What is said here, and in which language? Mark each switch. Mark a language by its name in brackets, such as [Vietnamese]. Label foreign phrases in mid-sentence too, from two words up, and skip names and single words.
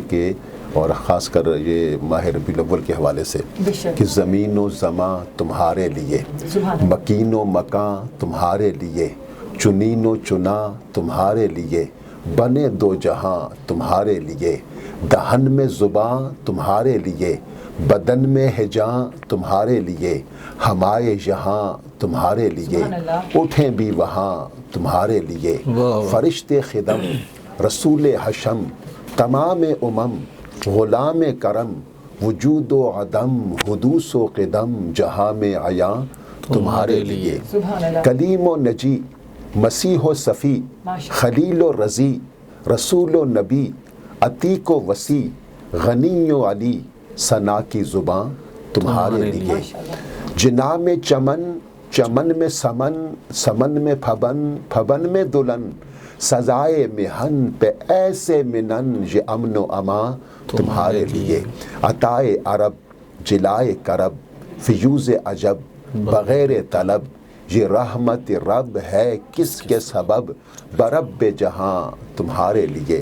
[Urdu] کہ، اور خاص کر یہ ماہ ربیع الاول کے حوالے سے، کہ زمین و زماں تمہارے لیے، مکین و مکاں تمہارے لیے، چنین و چنا تمہارے لیے، بنے دو جہاں تمہارے لیے، دہن میں زباں تمہارے لیے، بدن میں ہجاں تمہارے لیے، ہمارے یہاں تمہارے لیے، اٹھیں بھی وہاں تمہارے لیے، فرشتے خدم رسول حشم تمام امم غلام کرم، وجود و عدم حدوث و قدم جہاں میں عیاں تمہارے لیے، کلیم و نجی مسیح و صفی خلیل و رضی رسول و نبی عتیق و وسیع غنی و علی ثنا کی زباں تمہارے لیے، جنا میں چمن چمن میں سمن سمن میں پھبن پھبن میں دلن، سزائے مہن پہ ایسے منن یہ امن و امان تمہارے لیے، عطائے عرب جلائے کرب فیوز عجب بغیر طلب یہ رحمت رب ہے کس کے سبب برب جہاں تمہارے لیے.